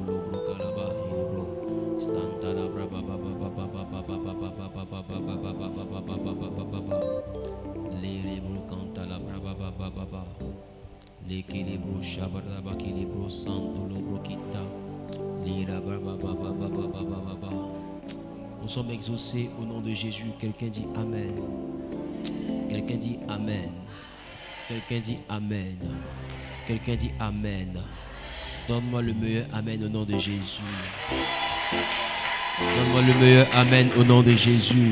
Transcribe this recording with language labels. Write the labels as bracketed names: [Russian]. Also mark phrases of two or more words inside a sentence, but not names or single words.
[French] lobro calaba libro santa la braba baba baba baba baba baba baba baba le libro canta la braba baba baba l'équilibre shabadalaba qui libro santo lobro kita lira braba baba baba baba. Nous sommes exaucés au nom de Jésus. Quelqu'un dit Amen. Quelqu'un dit Amen. Quelqu'un dit Amen. Quelqu'un dit Amen. Donne-moi le meilleur Amen au nom de Jésus. Donne-moi le meilleur Amen au nom de Jésus.